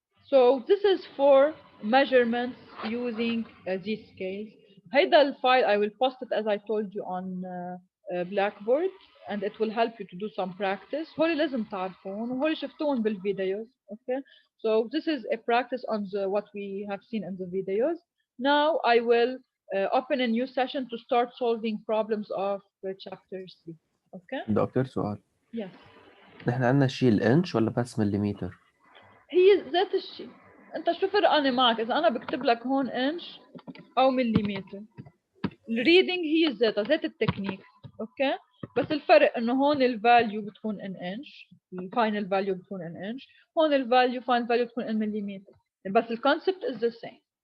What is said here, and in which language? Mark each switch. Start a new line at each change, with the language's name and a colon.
English: So this is for measurements using these scales.
Arabic: هيدا الفايل
English: I will post it as I told you on Blackboard, and it will help you to do some practice.
Arabic: هول لازم تعرفون وهول شفتوهم بالفيديوز.
English: Okay. So this is a practice on what we have seen in the videos. Now I will open a new session to start solving problems of chapter 3. Okay.
Arabic: دكتور سؤال،
English: Yes.
Arabic: نحن عندنا شيء الانش ولا بس مليمتر؟ هي ذات الشيء. انت شو فرقانه معك اذا انا بكتب لك هون انش او مليمتر؟ الريدنج هي ذات التكنيك. اوكي بس الفرق انه هون الفاليو بتكون ان انش، الفاينل فاليو بتكون ان انش، هون الفاليو فاينل فاليو بتكون ان مليمتر، بس الكونسبت
English: Is the same.